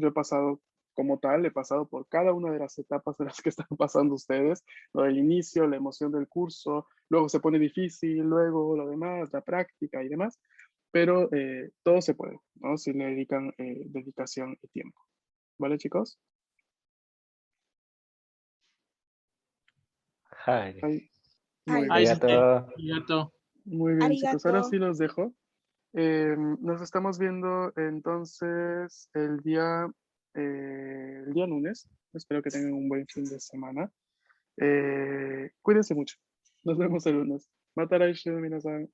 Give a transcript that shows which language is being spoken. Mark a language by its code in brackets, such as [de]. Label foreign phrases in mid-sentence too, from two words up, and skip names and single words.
[es] Yo he pasado como tal, he pasado por cada una de las etapas de las que están pasando ustedes, lo del inicio, la emoción del curso, luego se pone difícil, luego lo demás, la práctica y demás, pero todo se puede, ¿no? Si le dedican dedicación y tiempo. ¿Vale, chicos? [ja] はい。 [es] Ahí. Ay, Muy a bien. [ja] りがとう。 Arigato. [es] Muy bien, chicos. Ahora arigato. sí los dejo. Nos estamos viendo entonces el día lunes. Espero que tengan un buen fin de semana. Cuídense mucho. Nos vemos el lunes. [ja] また来週、皆さん.